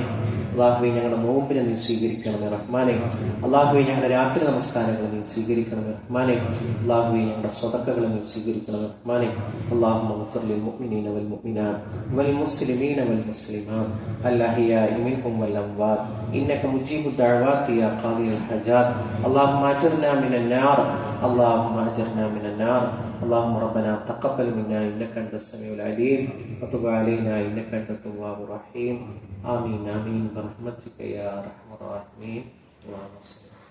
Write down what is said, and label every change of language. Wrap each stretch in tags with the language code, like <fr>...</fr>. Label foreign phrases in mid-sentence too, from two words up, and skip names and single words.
<ml>അള്ളാഹുവെ, ഞങ്ങളുടെ നോമ്പിനെ നീ സ്വീകരിക്കണമേ റഹ്മാനെ. അള്ളാഹുവെ, ഞങ്ങളുടെ രാത്രി നമസ്കാരങ്ങൾ നീ സ്വീകരിക്കണമേ റഹ്മാനെ. അള്ളാഹുവെ, ഞങ്ങളുടെ സ്വതക്കകളെ നീ സ്വീകരിക്കണമേ റഹ്മാനെ.</ml> <ar>اللهم اغفر للمؤمنين والمؤمنات والمسلمين والمسلمات الأحياء منهم والأموات إنك مجيب الدعوات يا قاضي الحاجات. اللهم أجرنا من النار, اللهم اجرنا من النار. اللهم ربنا تقبل منا انك انت السميع العليم وتب علينا انك انت التواب الرحيم. امين امين برحمتك يا ارحم الراحمين. اللهم صل</ar>